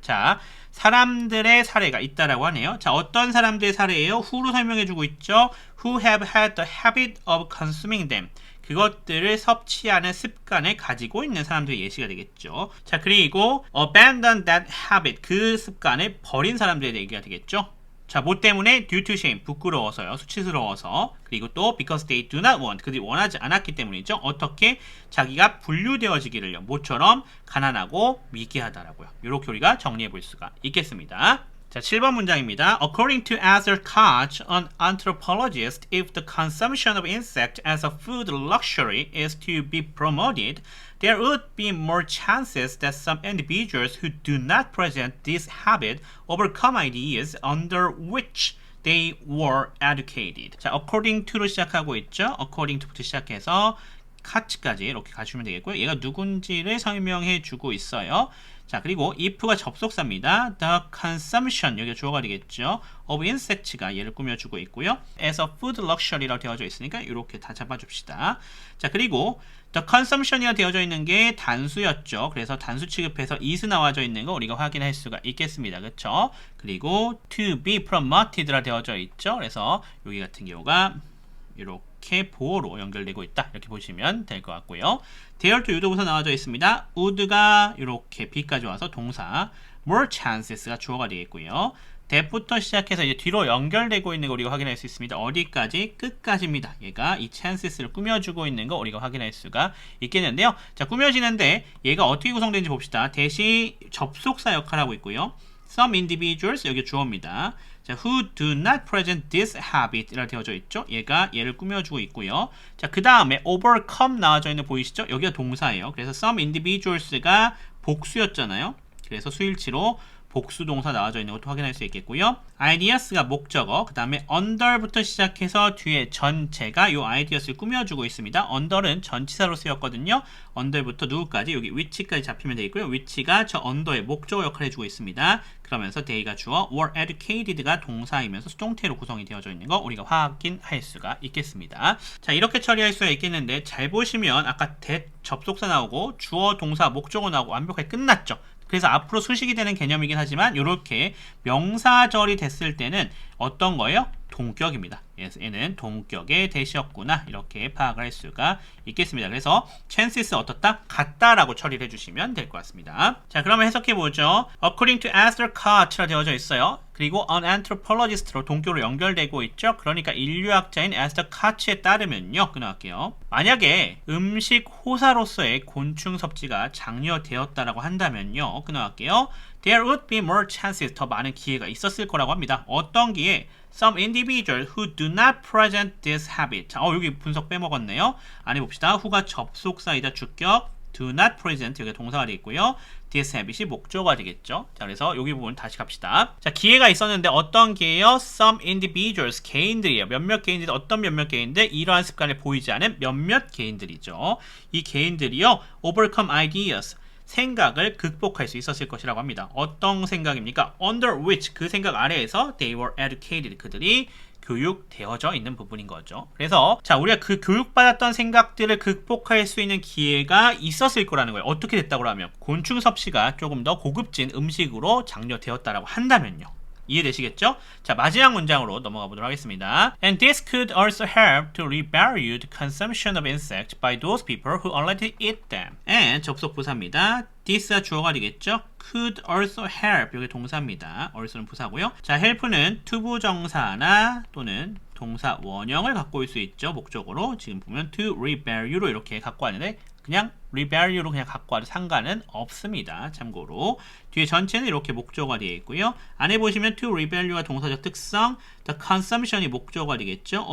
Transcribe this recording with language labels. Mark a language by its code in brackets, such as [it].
[ko] 자, 사람들의 사례가 있다라고 하네요. 자, 어떤 사람들의 사례예요? who로 설명해주고 있죠. [en] Who have had the habit of consuming them. [ko] 그것들을 섭취하는 습관을 가지고 있는 사람들의 예시가 되겠죠. 자, 그리고 [en] abandon that habit. [ko] 그 습관을 버린 사람들의 얘기가 되겠죠. 자, 뭐 때문에? [en] due to shame. [ko] 부끄러워서요. 수치스러워서. 그리고 또 [en] because they do not want. [ko] 그들이 원하지 않았기 때문이죠. 어떻게? 자기가 분류되어지기를요. 모처럼 가난하고 미개하다라고요. 이렇게 우리가 정리해 볼 수가 있겠습니다. 자, 7번 문장입니다. [en] According to Arthur Koch, an anthropologist, if the consumption of insect as a food luxury is to be promoted, there would be more chances that some individuals who do not present this habit overcome ideas under which they were educated. [ko] 자, according to로 시작하고 있죠. according to부터 시작해서 카츠까지 이렇게 가시면 되겠고요. 얘가 누군지를 설명해 주고 있어요. 자, 그리고 if가 접속사입니다. [en] The consumption, [ko] 여기가 주어가 되겠죠. [en] of insects [ko] 가 얘를 꾸며주고 있고요. [en] as a food luxury [ko] 라고 되어져 있으니까 이렇게 다 잡아줍시다. 자, 그리고 the consumption이라 되어져 있는 게 단수였죠. 그래서 단수 취급해서 is 나와져 있는 거 우리가 확인할 수가 있겠습니다. 그렇죠? 그리고 [en] to be promoted [ko] 라 되어져 있죠. 그래서 여기 같은 경우가 이렇게 보어로 연결되고 있다. 이렇게 보시면 될 것 같고요. there to 유도부사 나와져 있습니다. would가 이렇게 B까지 와서 동사, more chances가 주어가 되겠고요. that부터 시작해서 이제 뒤로 연결되고 있는 거 우리가 확인할 수 있습니다. 어디까지? 끝까지입니다. 얘가 이 chances를 꾸며주고 있는 거 우리가 확인할 수가 있겠는데요. 자, 꾸며지는데 얘가 어떻게 구성되는지 봅시다. 대시 접속사 역할을 하고 있고요. Some individuals, 여기 주어입니다. [en] 자, who do not present this habit [ko] 이라 되어져 있죠. 얘가 얘를 꾸며주고 있고요. 자, 그 다음에 overcome 나와져 있는 보이시죠? 여기가 동사예요. 그래서 some individuals가 복수였잖아요. 그래서 수일치로 복수 동사 나와져 있는 것도 확인할 수 있겠고요. ideas가 목적어, 그 다음에 under부터 시작해서 뒤에 전체가 이 ideas를 꾸며주고 있습니다. under는 전치사로 쓰였거든요. under부터 누구까지? 여기 which까지 잡히면 되겠고요. which가 저 under의 목적어 역할을 해주고 있습니다. 그러면서 they가 주어, were educated가 동사이면서 수동태로 구성이 되어져 있는 거 우리가 확인할 수가 있겠습니다. 자, 이렇게 처리할 수가 있겠는데 잘 보시면 아까 접속사 나오고 주어, 동사, 목적어 나오고 완벽하게 끝났죠. 그래서 앞으로 수식이 되는 개념이긴 하지만 이렇게 명사절이 됐을 때는 어떤 거예요? 동격입니다. 얘는 동격의 대시였구나 이렇게 파악을 할 수가 있겠습니다. 그래서 chances 어떻다? 같다라고 처리를 해주시면 될 것 같습니다. 자, 그러면 해석해보죠. [en] According to Esther Koch라 [ko] 되어져 있어요. 그리고 [en] an anthropologist [ko] 로 동격으로 연결되고 있죠. 그러니까 인류학자인 Esther Koch에 따르면요. 끊어갈게요. 만약에 음식 호사로서의 곤충 섭취가 장려되었다라고 한다면요. 끊어갈게요. [en] There would be more chances, [ko] 더 많은 기회가 있었을 거라고 합니다. 어떤 기회? [en] Some individuals who do not present this habit. [ko] 자, 여기 분석 빼먹었네요. 안에 봅시다. who가 접속사이다 주격, do not present 여기 동사가 되겠고요. this habit이 목적어가 되겠죠. 자, 그래서 여기 부분 다시 갑시다. 자, 기회가 있었는데 어떤 기회요? Some individuals, 개인들이에요. 몇몇 개인들, 어떤 몇몇 개인들? 이러한 습관을 보이지 않은 몇몇 개인들이죠. 이 개인들이요. [en] overcome ideas. [ko] 생각을 극복할 수 있었을 것이라고 합니다. 어떤 생각입니까? [en] Under which, [ko] 그 생각 아래에서 [en] they were educated, [ko] 그들이 교육되어져 있는 부분인 거죠. 그래서 자, 우리가 그 교육받았던 생각들을 극복할 수 있는 기회가 있었을 거라는 거예요. 어떻게 됐다고 하면 곤충 섭취가 조금 더 고급진 음식으로 장려되었다라고 한다면요. 이해되시겠죠? 자, 마지막 문장으로 넘어가 보도록 하겠습니다. [en] And this could also help to revalue the consumption of insects by those people who already eat them. [ko] And 접속 부사입니다. this가 주어가 되겠죠? could also help 여기 동사입니다. also는 부사고요. 자, help는 투부정사나 또는 동사 원형을 갖고 올 수 있죠. 목적으로 지금 보면 to revalue로 이렇게 갖고 왔는데 그냥 revalue로 그냥 갖고 와도 상관은 없습니다. 참고로 뒤에 전체는 이렇게 목적어가 되어 있고요. 안에 보시면 to revalue가 동사적 특성, the consumption이 목적어가 되겠죠.